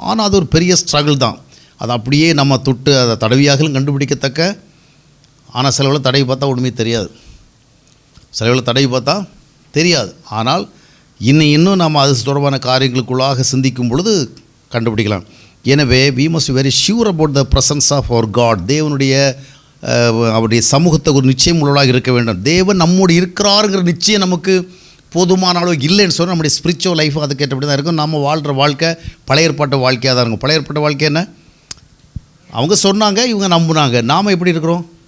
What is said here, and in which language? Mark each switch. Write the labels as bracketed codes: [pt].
[ta] ஆனால் அது ஒரு பெரிய ஸ்ட்ரகிள் தான். அதை அப்படியே நம்ம தொட்டு அதை தடவியாகலும் கண்டுபிடிக்கத்தக்க. ஆனால் சிலவளை தடவி பார்த்தா ஒன்றுமே தெரியாது, சிலவளை தடவி பார்த்தா தெரியாது. ஆனால் இன்னும் நம்ம அது தொடர்பான காரியங்களுக்குள்ளாக சிந்திக்கும் பொழுது கண்டுபிடிக்கலாம். எனவே [en] we must be very sure about the presence of our God. [ta] தேவனுடைய அவருடைய சமூகத்தை ஒரு நிச்சயம் உள்ளதாக இருக்க வேண்டும். தேவன் நம்மோடு இருக்கிறாருங்கிற நிச்சயம் நமக்கு போதுமான அளவு இல்லைன்னு சொன்னால் நம்முடைய [en] spiritual life [ta] அதுக்கேற்றபடி தான் இருக்கும். நம்ம வாழ்கிற வாழ்க்கை பழைய ஏற்பாட்டு வாழ்க்கையாக தான் இருக்கும். பழைய ஏற்பாட்டு வாழ்க்கை என்ன, அவங்க சொன்னாங்க, இவங்க நம்புனாங்க. நாம் எப்படி இருக்கிறோம்?